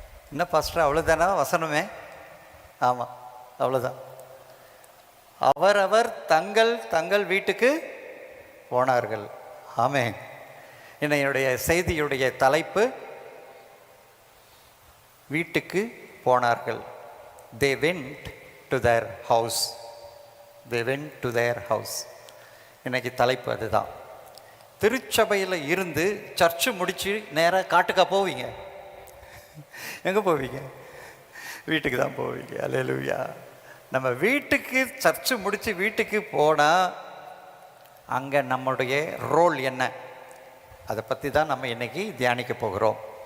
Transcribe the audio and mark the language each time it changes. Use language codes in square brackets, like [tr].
[ta] என்ன பாஸ்டர், அவ்வளோதானா வசனமே? ஆமாம், அவ்வளோதான். அவரவர் தங்கள் தங்கள் வீட்டுக்கு போனார்கள். ஆமென். என்னுடைய செய்தியுடைய தலைப்பு வீட்டுக்கு போனார்கள். [en] They went to their house. They went to their house. [ta] இன்னைக்கு தலைப்பு அதுதான். திருச்சபையில் இருந்து சர்ச்சு முடித்து நேராக காட்டுக்கா போவீங்க? எங்கே போவீங்க? வீட்டுக்கு தான் போவீங்க. அல்லேலூயா. நம்ம வீட்டுக்கு சர்ச்சு முடித்து வீட்டுக்கு போனால் அங்கே நம்முடைய ரோல் என்ன, அதை பற்றி தான் நம்ம இன்றைக்கி தியானிக்க போகிறோம்.